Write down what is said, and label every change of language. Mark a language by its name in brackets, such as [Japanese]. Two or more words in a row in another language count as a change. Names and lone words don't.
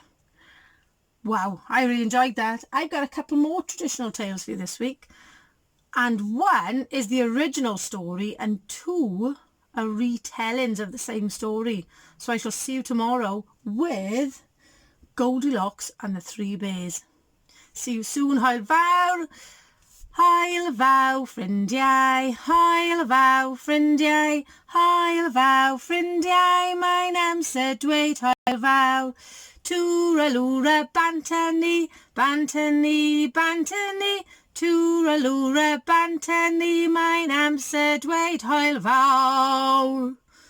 [English] Wow, I really enjoyed that. I've got a couple more traditional tales for you this week. And one is the original story and two are retellings of the same story. So I shall see you tomorrow with Goldilocks and the Three Bears. See you soon, [Welsh] hwyl fawr. Hwyl fawr, ffrindiau. Hwyl fawr, ffrindiau. Hwyl fawr, ffrindiau. Mae'n amser dweud hwyl fawr. Twralwra banta ni, banta ni, banta ni. Twralwra banta ni, mae'n amser dweud hwyl fawr.